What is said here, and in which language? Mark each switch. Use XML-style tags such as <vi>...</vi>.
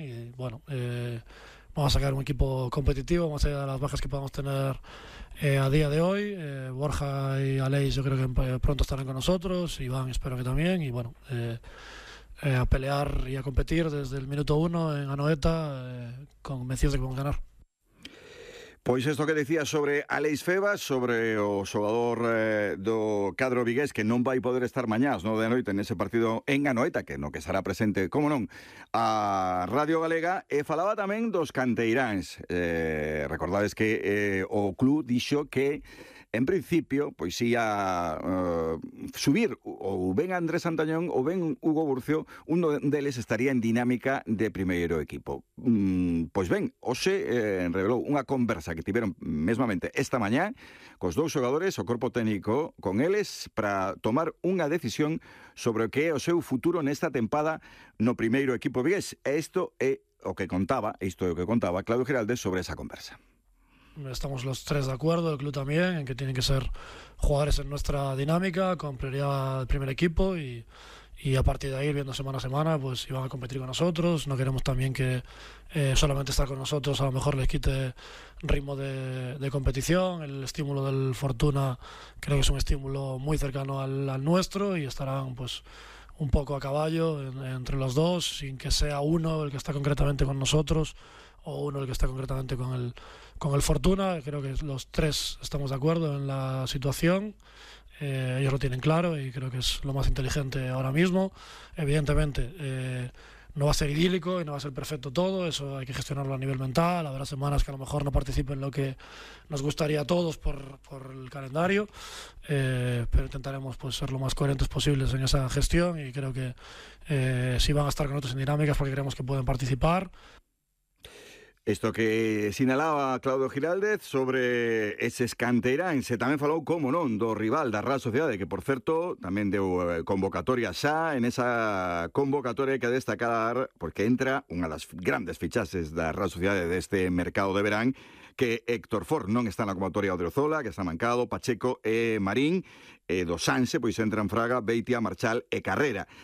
<es>Y bueno, vamos a sacar un equipo competitivo, más allá de las bajas que podamos tener a día de hoy. Borja y Aleix, yo creo que pronto estarán con nosotros. Iván, espero que también. Y bueno, a pelear y a competir desde el minuto uno en Anoeta, convencidos de que vamos a ganar.</es> <gl>Pois isto que decía sobre Aleix Febas, sobre o xogador do cadro vigués que non vai poder estar mañá, non de noite, nese partido en Anoeta, que no que será presente, como non, a Radio Galega, e falaba tamén dos canteiráns. Recordades que o club dixo que en principio, pois ia subir ou ben Andrés Antañón ou ben Hugo Burcio, un deles estaría en dinámica de primeiro equipo. Pois ben, hoxe revelou unha conversa que tiveron mesmamente esta mañá cos dous xogadores, o corpo técnico, con eles para tomar unha decisión sobre o que é o seu futuro nesta tempada no primeiro equipo vigués. Isto é o que contaba, Claudio Giraldez sobre esa conversa.</gl> <es>Estamos los tres de acuerdo, el club también, en que tienen que ser jugadores en nuestra dinámica, con prioridad del primer equipo, y a partir de ahí, viendo semana a semana, pues iban a competir con nosotros. No queremos también que solamente estar con nosotros a lo mejor les quite ritmo de competición. El estímulo del Fortuna creo que es un estímulo muy cercano al nuestro, y estarán pues un poco a caballo entre los dos, sin que sea uno el que está concretamente con nosotros o uno el que está concretamente con el Fortuna. Creo que los tres estamos de acuerdo en la situación, ellos lo tienen claro y creo que es lo más inteligente ahora mismo. Evidentemente no va a ser idílico y no va a ser perfecto todo, eso hay que gestionarlo a nivel mental. Habrá semanas que a lo mejor no participen lo que nos gustaría a todos por el calendario, pero intentaremos pues ser lo más coherentes posibles en esa gestión, y creo que sí van a estar con otros en dinámicas porque creemos que pueden participar.</es> <gl>Isto que sinalaba Claudio Giraldez sobre eses canteiráns, se tamén falou, como non, do rival da Real Sociedade, que por certo tamén deu convocatoria xa. En esa convocatoria que destacar, porque entra unha das grandes fichases da Real Sociedade deste mercado de verán, que Héctor Ford non está na convocatoria, Odriozola, que está mancado, Pacheco e Marín, e do Sanse, pois entran Fraga, Beitia, Marchal e Carrera.</gl>